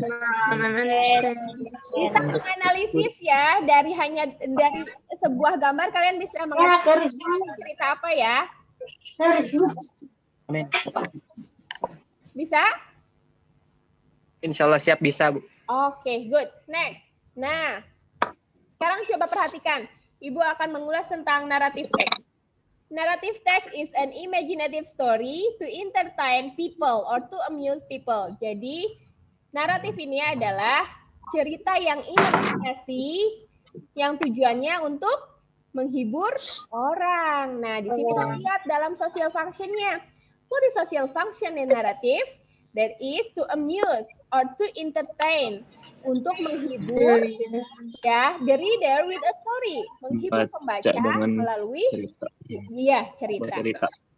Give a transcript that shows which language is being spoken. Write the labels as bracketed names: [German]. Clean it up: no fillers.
[Indonesian] Bisa menganalisis ya dari sebuah gambar kalian bisa menganalisis cerita apa ya? Amin. Bisa? Insya Allah siap bisa, Bu. [English] Oke, good. Next. [Indonesian] Nah, sekarang coba perhatikan. Ibu akan mengulas tentang narrative text. [English] Narrative text is an imaginative story to entertain people or to amuse people. [Indonesian] Jadi, naratif ini adalah cerita yang imajinasi yang tujuannya untuk menghibur orang. Nah, di sini kita lihat dalam social function-nya. [English] What is social function in narrative? That is to amuse or to entertain. [Indonesian] Untuk menghibur ya, [English] the reader with a story. [Indonesian] Menghibur pembaca melalui cerita.